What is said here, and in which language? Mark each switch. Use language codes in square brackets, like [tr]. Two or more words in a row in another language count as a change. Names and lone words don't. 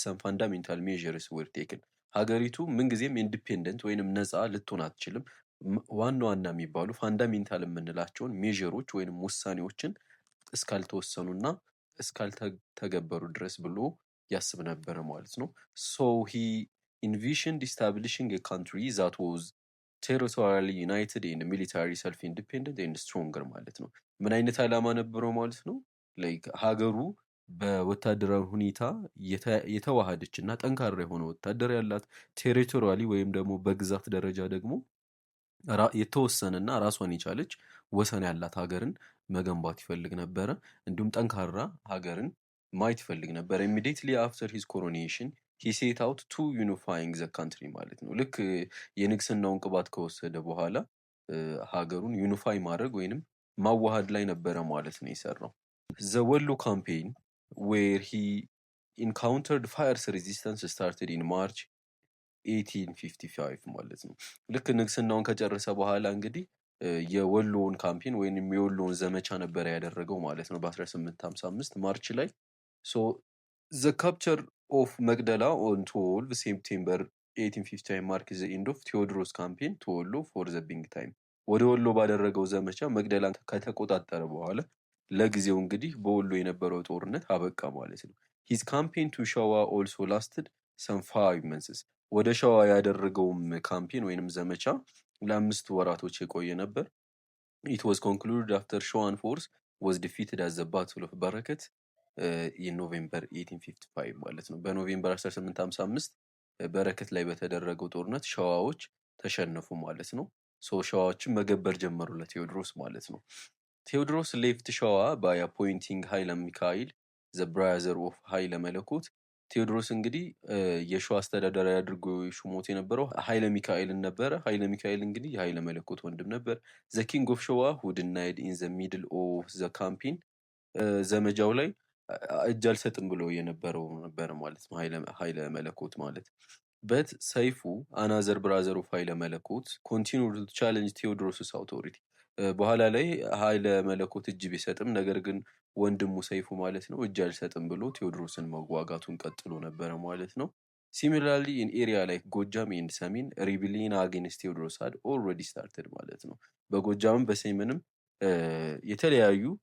[en] some fundamental measures were taken። [am] ሀገሪቱ ምንጊዜም ኢንዲፔንደንት ወይንም ነፃ ልትሆን አትችልም ዋና ዋና የሚባሉ ፋንዳሜንታል የምንላቸውን ሜዥሮች ወይንም ውሳኔዎችን እስካልተወሰኑና እስካልተገበሩ ድረስ ብሎ ያስብ ነበረ ማለት ነው። [en] so he envisioned establishing a country that was territorially united and military self-independent and stronger [am] ማለት ነው። ምን አይነት ዓላማ ነበረው ማለት ነው? ላይክ ሀገሩ በወታደራዊ ሁኔታ የተዋሃደች እና ጠንካራ የሆነ ወታደር ያላት፣ ቴሪቶሪያሊ ወይም ደግሞ በግዛት ደረጃ ደግሞ የተወሰነና ራሷን የቻለች ወሰን ያላት ሀገርን መገንባት ይፈልግ ነበረ። እንዲሁም ጠንካራ ሀገርን ማየት ይፈልግ ነበረ። [en] immediately after his coronation he set out to unifying the country [am] ማለት ነው። ልክ የንግስናውን ቅባት ከወሰደ በኋላ ሀገሩን ዩኒፋይ ማድረግ ወይንም ማዋሃድ ላይ ነበረ ማለት ነው የሰራው። [en] the ወሎ campaign where he encountered fierce resistance started in March [am] 1855 ማለት ነው። ልክ ንግስናውን ከጨረሰ በኋላ እንግዲህ የወሎውን ካምፔን ወይንም የወሎውን ዘመቻ ነበረ ያደረገው ማለት ነው በ1855 ማርች ላይ። [en] so the capture of መቅደላ on 12 September 1855 mark the end of ቴዎድሮስ campaign to ወሎ for the big time። [am] ወደ ወሎ ባደረገው ዘመቻ መቅደላን ከተቆጣጠረ በኋላ ለጊዜው እንግዲህ በወሎ የነበረው ጦርነት አበቃ ማለት ነው። [en] his campaign to ሸዋ also lasted some 5 months። [am] ወደ ሸዋ ያደረገውም ካምፔን ወይንም ዘመቻ ለ5 ወራቶች የቆየ ነበር። [en] it was concluded after Showan force was defeated at the battle of በረከት in November 1855 [am] ማለት ነው። በኖቬምበር 1855 በረከት ላይ በተደረገው ጦርነት ሸዋዎች ተሸነፉ ማለት ነው። ሸዋዎችን መገበር ጀመሩ ለቴዎድሮስ ማለት ነው። [en] ቴዎድሮስ left ሸዋ by appointing ኃይለ ሚካኤል the brother of ኃይለ መለኮት [am] ቴዎድሮስ እንግዲህ የሸዋ አስተዳዳሪ አድርጎ ሹሞት የነበረው ኃይለ ሚካኤልን ነበረ። ኃይለ ሚካኤል እንግዲህ የኃይለ መለኮት ወንድም ነበር። [en] the king of ሸዋ who denied in the middle of the campaign [am] ዘመቻው ላይ እጅ አልሰጥም ብሎ የነበረው ነበር ማለት ነው ኃይለ መለኮት ማለት። [en] but ሰይፉ another brother of ኃይለ መለኮት continued to challenge ቴዎድሮስ's authority [am] በኋላ ላይ ኃይለ መለኮት እጅ ቢሰጥም ነገር ግን ወንድሙ ሰይፉ ማለት ነው እጅ አልሰጥም ብሎ ቴዎድሮስን መዋጋቱን ቀጥሎ ነበረ ማለት ነው። [en] similarly in area like ጎጃም and ሰሜን rebellion against ቴዎድሮስ had already started [am] ማለት ነው። በጎጃምም በሰሜንም የተለያዩ